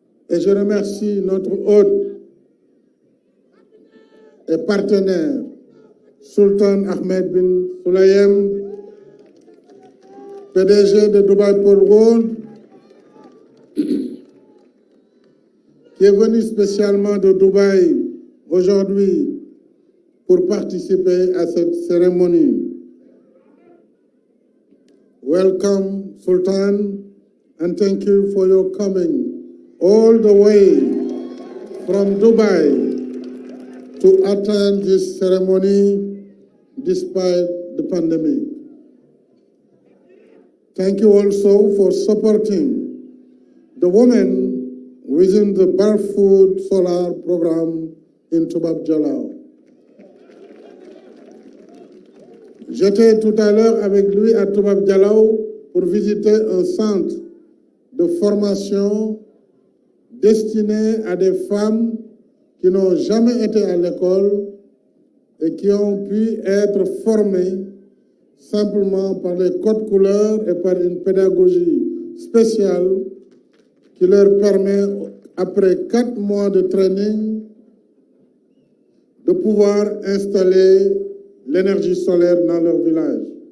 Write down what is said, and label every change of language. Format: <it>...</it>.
<fr>Et je remercie notre hôte et partenaire, Sultan Ahmed bin Sulayem, PDG de Dubai Port World, qui est venu spécialement de Dubaï aujourd'hui pour participer à cette cérémonie.</fr> <en>Welcome, Sultan, and thank you for your coming all the way from Dubai to attend this ceremony despite the pandemic. Thank you also for supporting the women within the Barefoot Solar Program in Toubab Dialaw.</en> <fr>J'étais tout à l'heure avec lui à Toubab Dialaw pour visiter un centre de formation destiné à des femmes qui n'ont jamais été à l'école et qui ont pu être formés simplement par les codes couleurs et par une pédagogie spéciale qui leur permet, après 4 mois de training, de pouvoir installer l'énergie solaire dans leur village.</fr>